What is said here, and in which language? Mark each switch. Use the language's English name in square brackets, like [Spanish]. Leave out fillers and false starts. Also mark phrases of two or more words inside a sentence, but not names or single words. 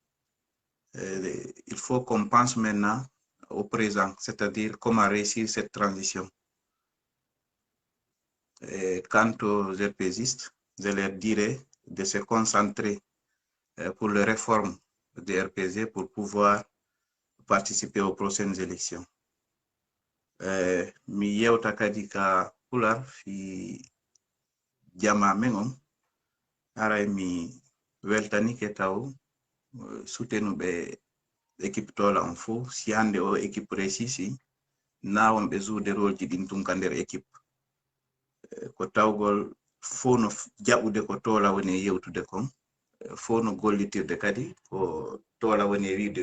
[French] Il faut qu'on pense maintenant au présent, c'est-à-dire comment réussir cette transition. Et quant aux RPGistes, je leur dirais de se concentrer pour les réformes des RPG pour pouvoir participer aux prochaines élections. [Fula] Mi yewta kadi ka pular fi jama mengom aray mi weltanike taw soutenuɓe équipe tola on fo si hande o équipe réussi nawon ɓe joude rôle ji ɗin tun ka nder équipe ko tawgol fo no jaɓude ko tola woni yewtude kon fo no gollitirde kadi ko tola woni wiide